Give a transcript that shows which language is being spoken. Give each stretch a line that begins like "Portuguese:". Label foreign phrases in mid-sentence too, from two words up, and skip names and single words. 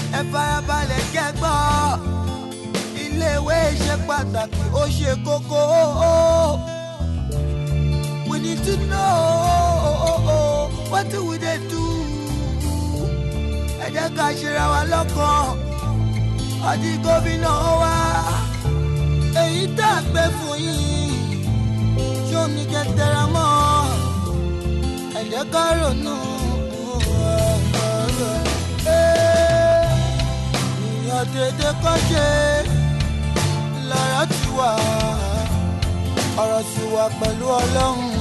Yoruba: farabalẹ̀ kẹ́gbọ́. Ilé-ìwé ṣe pàtàkì, ó ṣe kókó.
Nigerian Pidgin: We need to know what do we dey do.
Yoruba: Ẹ jẹ́ ká ṣera wa lọ́kàn. Ọdí gómìnà wa, èyí tá a gbé fún yín. Ṣó ní kẹ́ tẹra mọ́? Ẹ jẹ́ ká ronú. Ìyàn dédé kọ́ ṣe lọ́rọ̀ ti wà, ọ̀rọ̀ sì wà pẹ̀lú Ọlọ́run.